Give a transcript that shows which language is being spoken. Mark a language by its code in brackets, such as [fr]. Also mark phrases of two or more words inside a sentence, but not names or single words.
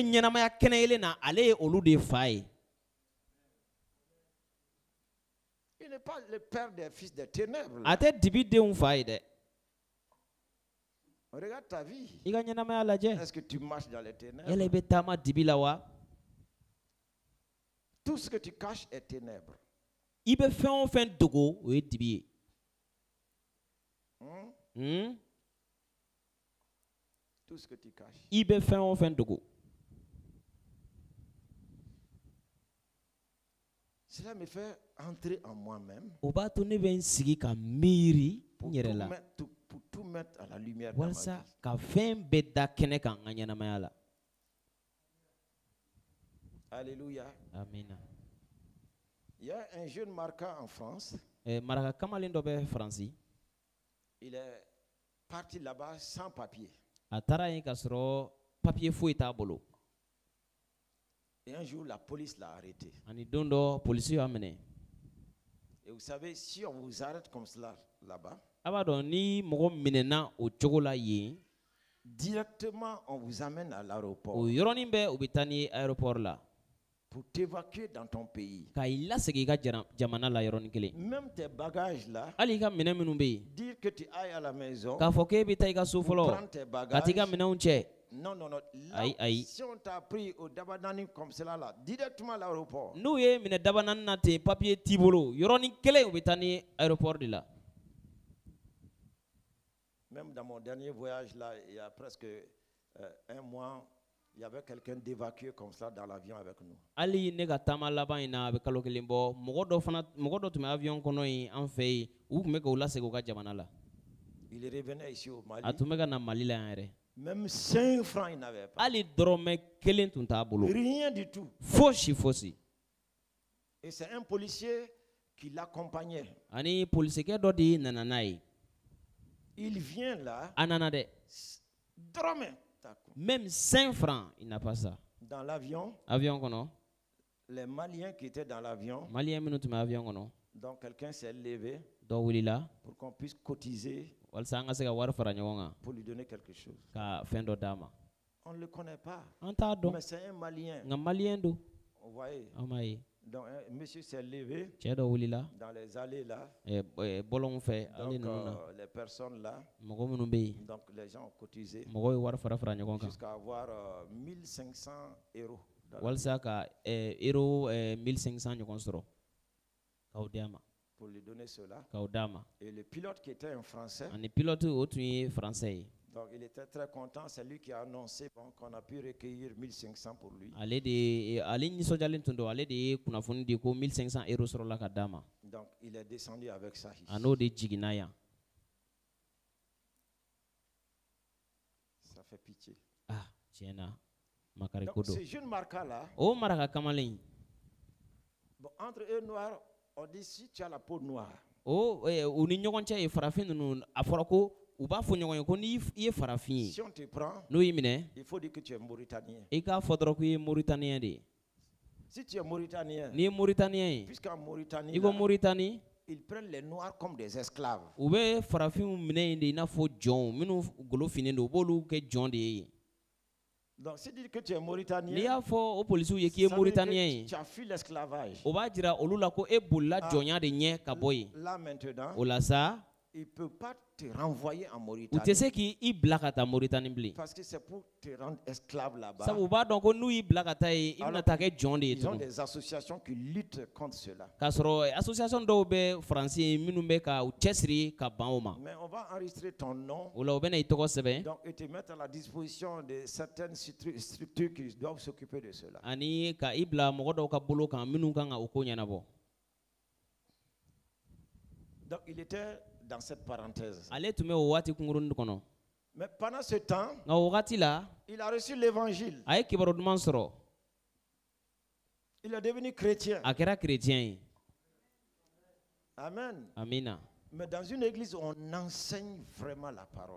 [fr] Il n'est pas le Père des fils des ténèbres. Regarde ta vie. Est-ce que tu marches dans les ténèbres? Tout ce que tu caches est ténèbres. [bm] I be fɛn o fɛn dogo o ye dibi ye. [fr] Tout ce que tu caches. [bm] I be fɛn o fɛn dogo. [fr] Cela me fait entrer en moi-même. [bm] O b'a to ne bɛ n sigi ka miiri n yɛrɛ la. [fr] Pour tout mettre à la lumière. [bm] Walasa ka fɛn bɛɛ da kɛnɛ kan n ka ɲɛnamaya la. [fr] Alléluia. [bm] Amina. [fr] Il y a un jeune marquant en France. [bm] Maraka kamalen dɔ bɛ Faransi. [fr] Il est parti là-bas sans papier. [bm] A taara yen ka sɔrɔ papier foyi t'a bolo. [fr] Et un jour, la police l'a arrêté. [bm] Ani don dɔ polisi y'a minɛ. [fr] Et vous savez, si on vous arrête comme cela là-bas, [bm] a b'a dɔn ni mɔgɔ minɛna o cogo la yen, [fr] directement on vous amène à l'aéroport. [bm] O yɔrɔnin bɛɛ u bɛ taa ni aéroport la. [fr] Pour t'évacuer dans ton pays. [bm] Ka i lasegin i ka jamana la yɔrɔnin kelen. [fr] Même tes bagages là. [bm] Hali i ka minɛn minnu bɛ yen. [fr] Dire que tu ailles à la maison. [bm] K'a fɔ k'e bɛ taa i ka so fɔlɔ. Ka t'i ka minɛnw cɛ. [fr] Non, non, non. [bm] Ayi. [fr] Si on t'a pris au Dabanani comme cela là, directement à l'aéroport. [bm] N'u ye minɛ Dabanani na ten papier t'i bolo yɔrɔnin kelen u bɛ taa ni aéroport de la. [fr] Même dans mon dernier voyage là, il y a presque un mois, il y avait quelqu'un d'évacué comme ça dans l'avion avec nous. [bm] Ali ne ka taama laban in na a bɛ kalo kelen bɔ mɔgɔ dɔ tun bɛ avion kɔnɔ yen an fɛ yen u tun bɛ k'u lasegin u ka jamana la. [fr] Il revenait ici au Mali. [bm] A tun bɛ ka na Mali la yan yɛrɛ. [fr] Même 5 francs il n'avait pas. [bm] Ali dɔrɔmɛ kelen tun t'a bolo. [fr] Rien du tout. [bm] Fosi. [fr] Et c'est un policier qui l'accompagnait. [bm] Ani polisikɛ dɔ de nana n'a ye. [fr] Il vient là. [bm] A nana dɛ. Dɔrɔmɛ. [fr] Même 5 francs, il n'a pas ça. Dans l'avion. [bm] Avion kono. [fr] Les Maliens qui étaient dans l'avion. [bm] Maliens minnu tun bɛ avion kɔnɔ. [fr] Donc quelqu'un s'est levé. [bm] Dɔ wulila. [fr] Pour qu'on puisse cotiser. [bm] Walasa an ka se ka wari fara ɲɔgɔn kan. [fr] Pour lui donner quelque chose. [bm] Ka fɛn dɔ d'a ma. [fr] On ne le connaît pas. [bm] An t'a dɔn. [fr] Mais c'est un Malien. [bm] Nka Malien don. [fr] Vous voyez. [bm] An m'a ye. [fr] Donc monsieur s'est levé. [bm] Cɛ dɔ wulila. [fr] Dans les allées là. [bm] Bɔlɔnw fɛ ale ninnu na. [fr] Donc les personnes là. [bm] Mɔgɔ minnu bɛ yen. [fr] Donc les gens ont cotisé. [bm] Mɔgɔw ye wari fara ɲɔgɔn kan. [fr] Jusqu'à avoir 1500 euros. [bm] Walasa ka euro 1500 ɲɔgɔn sɔrɔ. K'aw d'a ma. [fr] Pour lui donner cela. [bm] K'aw d'a ma. [fr] Et le pilote qui était un Français. [bm] Ani pilote o tun ye Français ye. [fr] Donc il était très content, c'est lui qui a annoncé qu'on a pu recueillir 1500 pour lui. [bm] Ale nisɔndiyalen tun don, ale de ye kunnafoni di ko 1500 euros sɔrɔla ka d'a ma. [fr] Donc il est descendu avec ça ici. [bm] A n'o de jiginna yan. [fr] Ça fait pitié. [bm] Ah, tiɲɛna, makari ko don. [fr] Donc ce jeune marquant là. [bm] O maraka kamalen. [fr] Bon, entre eux noirs, on dit si tu as la peau noire. [bm] O u ni ɲɔgɔn cɛ ye farafin ninnu a fɔra ko u b'a fɔ ɲɔgɔn ye ko n'i ye farafin ye. [fr] Si on te prend. [bm] N'o y'i minɛ. [fr] Il faut dire que tu es mauritanien. [bm] I k'a fɔ dɔrɔn k'i ye Mauritanien de ye. [fr] Si tu es mauritanien. [bm] N'i ye Mauritanien ye. [fr] Puisqu'en Mauritanie. [bm] I ko Mauritanie. [fr] Ils prennent les noirs comme des esclaves. [bm] U bɛ farafinw minɛ yen de i n'a fɔ jɔnw minnu golo finnen don u b'olu kɛ jɔn de ye. [fr] Donc si tu dis que tu es mauritanien. [bm] N'i y'a fɔ o polisiw ye k'i ye Mauritanien ye. [fr] Tu as fui l'esclavage. [bm] O b'a jira olu la ko e bolila jɔnya de ɲɛ ka bɔ yen. [fr] Là maintenant. [bm] O la sa. [fr] Il peut pas te renvoyer en Mauritanie. [bm] U tɛ se k'i bila ka taa Mauritanie bilen. [fr] Parce que c'est pour te rendre esclave là-bas. [bm] Sabu u b'a dɔn ko n'u y'i bila ka taa yen i bɛna taa kɛ jɔn de ye [fr] Ils ont [bm] tugun. [fr] des associations qui luttent contre cela. [bm] K'a sɔrɔ association dɔw bɛ Faransi ye minnu bɛ ka u cɛsiri ka ban o ma. [fr] Mais on va enregistrer ton nom. [bm] O la u bɛna i tɔgɔ sɛbɛn. [fr] Donc et te mettre à la disposition de certaines structures qui doivent s'occuper de cela. [bm] Ani ka i bila mɔgɔ dɔw ka bolo kan minnu kan ka o ko ɲɛnabɔ. [fr] Donc il était dans cette parenthèse. [bm] Ale tun bɛ o waati kunkurunin kɔnɔ. [fr] Mais pendant ce temps, [bm] nka o wagati la, [fr] il a reçu l'évangile. [bm] A ye kibaru duman sɔrɔ. [fr] Il est devenu chrétien. [bm] A kɛra chrétien ye. [fr] Amen. [bm] Amina. [fr] Mais dans une église, on enseigne vraiment la parole.